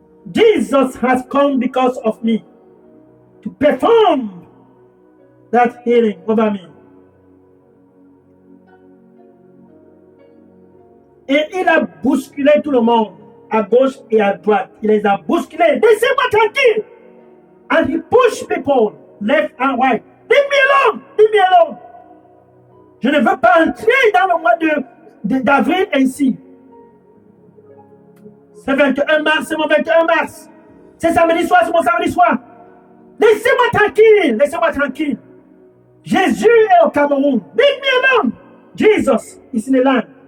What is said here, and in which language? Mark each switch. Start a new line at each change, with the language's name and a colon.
English: Jesus has come because of me to perform that healing over me.
French: Et il a bousculé tout le monde, à gauche et à droite. Il les a bousculés. Laissez-moi tranquille.
English: And he pushed people left and right. Leave me alone. Leave me alone.
French: Je ne veux pas entrer dans le mois d'avril ainsi. C'est 21 mars, c'est mon 21 mars. C'est samedi soir, c'est mon samedi soir. Laissez-moi tranquille, laissez-moi tranquille. Jésus est au Cameroun.
English: Leave me alone. Jesus is in the land.